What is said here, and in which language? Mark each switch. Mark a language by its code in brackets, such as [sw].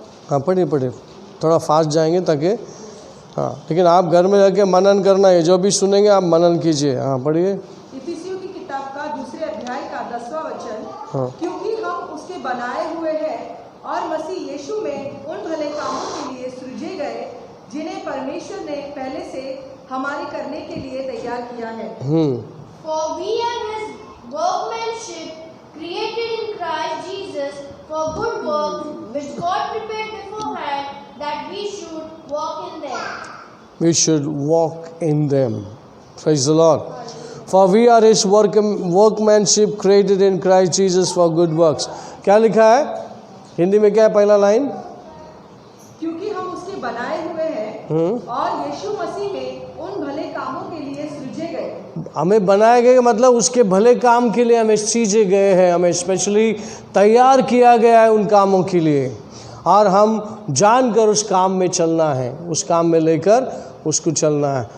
[hi] हाँ पढ़िए, थोड़ा फास्ट जाएंगे ताकि हाँ, लेकिन आप घर में जाके मनन करना है, जो भी सुनेंगे आप मनन कीजिए। हाँ पढ़िए। इफिसियों की किताब का 2 अध्याय का 10वां वचन, हाँ। क्योंकि हम उसके बनाए हुए हैं और मसीह यीशु में उन भले कामों के लिए सृजे गए जिन्हें परमेश्वर ने पहले से हमारे करने के लिए तैयार किया है। [en] For we are his workmanship, created in Christ Jesus for good works, which God prepared beforehand that we should walk in them. We should walk in them. Praise the Lord. For we are his workmanship created in Christ Jesus for good works. [hi] क्या लिखा है हिंदी में? क्या है पहला line? क्योंकि हम उसके बनाए हुए हैं और यीशु मसीह में उन भले कामों के लिए सृजे गए। हमें बनाए गए मतलब उसके भले काम के लिए हमें सृजे गए हैं, हमें स्पेशली तैयार किया गया है उन कामों के लिए, और हम जानकर उस काम में चलना है, उस काम में लेकर उसको चलना है।